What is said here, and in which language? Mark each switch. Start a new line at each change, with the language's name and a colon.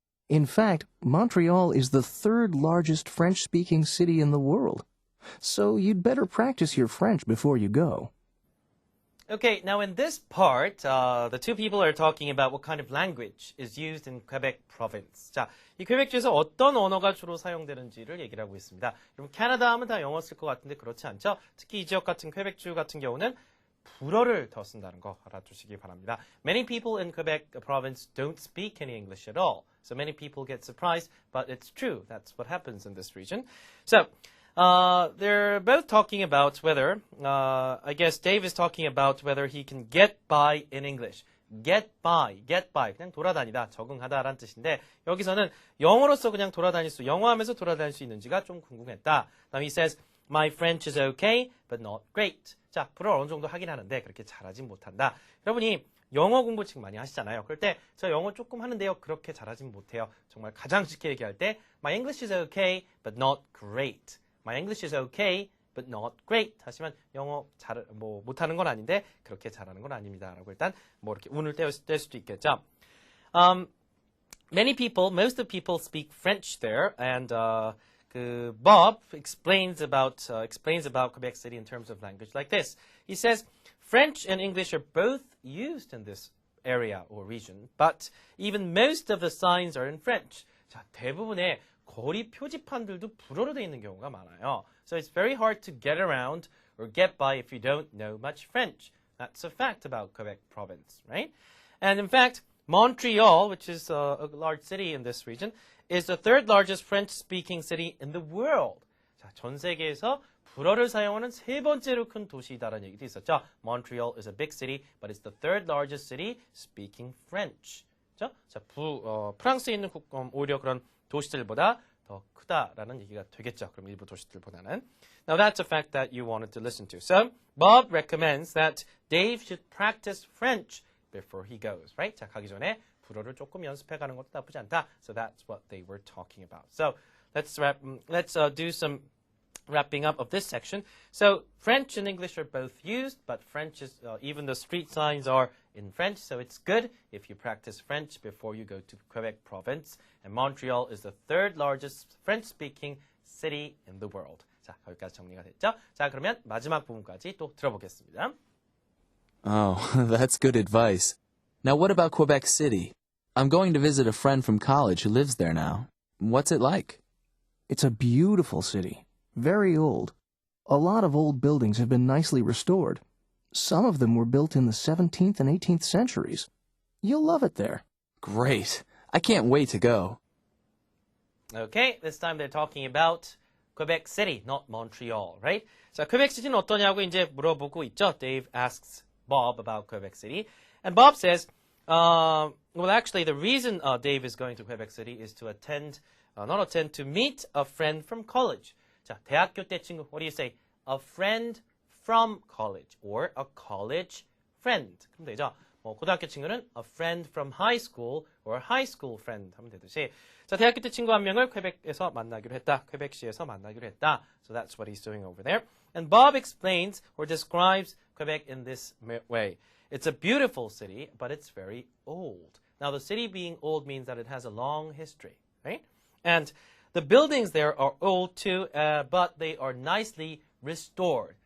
English: In fact, Montreal is the third largest French-speaking city in the world. So you'd better practice your French before you go. Okay, now in this part, the two people are talking about what kind of language is used in Quebec province.
Korean: 자, 이 퀘벡주에서 어떤 언어가 주로 사용되는지를 얘기를 하고 있습니다. 그럼 캐나다 하면 다 영어 쓸 것 같은데 그렇지 않죠? 특히 이 지역 같은 퀘벡주 같은 경우는 불어를 더 쓴다는 거 알아두시기 바랍니다.
English: Many people in Quebec province don't speak any English at all. So many people get surprised, but it's true. That's what happens in this region. So, they're both talking about whether, I guess Dave is talking about whether he can get by in English. get by.
Korean: 그냥 돌아다니다, 적응하다라는 뜻인데, 여기서는 영어로서 그냥 돌아다닐 수, 영어하면서 돌아다닐 수 있는지가 좀 궁금했다.
English: Now he says, my French is okay, but not great.
Korean: 자, 불어 어느 정도 하긴 하는데, 그렇게 잘하진 못한다. 여러분이 영어 공부 지금 많이 하시잖아요. 그럴 때, 저 영어 조금 하는데요. 그렇게 잘하진 못해요. 정말 가장 쉽게 얘기할 때,
English: my English is okay, but not great. My English is okay, but not great.
Korean: 하시면 영어 못하는 건 아닌데 그렇게 잘하는 건 아닙니다. 라고 일단 뭐 이렇게 운을 뗄 수도 있겠죠.
English: Most of the people speak French there, and Bob explains about Quebec City in terms of language like this. He says French and English are both used in this area or region, but even most of the signs are in French.
Korean: 자, 대부분의 거리 표지판들도 불어로 되어 있는 경우가 많아요.
English: So it's very hard to get around or get by if you don't know much French. That's a fact about Quebec province, right? And in fact, Montreal, which is a large city in this region, is the third largest French-speaking city in the world.
Korean: 자, 전 세계에서 불어를 사용하는 세 번째로 큰 도시다라는 얘기도 있었죠.
English: Montreal is a big city, but it's the third largest city speaking French.
Korean: 자, 프랑스에 있는 오히려 그런 도시들보다 더 크다라는 얘기가 되겠죠. 그럼 일부 도시들보다는.
English: Now that's a fact that you wanted to listen to. So Bob recommends that Dave should practice French before he goes, right?
Korean: 자, 가기 전에 불어를 조금 연습해가는 것도 나쁘지 않다.
English: So that's what they were talking about. So let's do some wrapping up of this section. So French and English are both used, but French is even the street signs are in French, so it's good if you practice French before you go to Quebec province. And Montreal is the third largest French-speaking city in the world.
Korean: 자, 거기까지 정리가 됐죠? 자, 그러면 마지막 부분까지 또 들어보겠습니다.
English: Oh, that's good advice. Now what about Quebec City? I'm going to visit a friend from college who lives there now. What's it like? It's a beautiful city, very old. A lot of old buildings have been nicely restored. Some of them were built in the 17th and 18th centuries. You'll love it there. Great. I can't wait to go. Okay, this time they're talking about Quebec City, not Montreal, right?
Korean: 자, Quebec City는 어떠냐고 이제 물어보고 있죠.
English: Dave asks Bob about Quebec City. And Bob says, well, actually, the reason Dave is going to Quebec City is to to meet a friend from college.
Korean: 자, 대학교 때 친구,
English: what do you say? A friend from college, or a college friend.
Korean: 그럼 되죠? 고등학교 친구는
English: a friend from high school, or a high school friend
Korean: 하면 되듯이. 자, 대학교 때 친구 한 명을 퀘벡에서 만나기로 했다. 퀘벡시에서 만나기로 했다.
English: So that's what he's doing over there. And Bob explains or describes Quebec in this way. It's a beautiful city, but it's very old. Now, the city being old means that it has a long history, right? And the buildings there are old too, but they are nicely restored.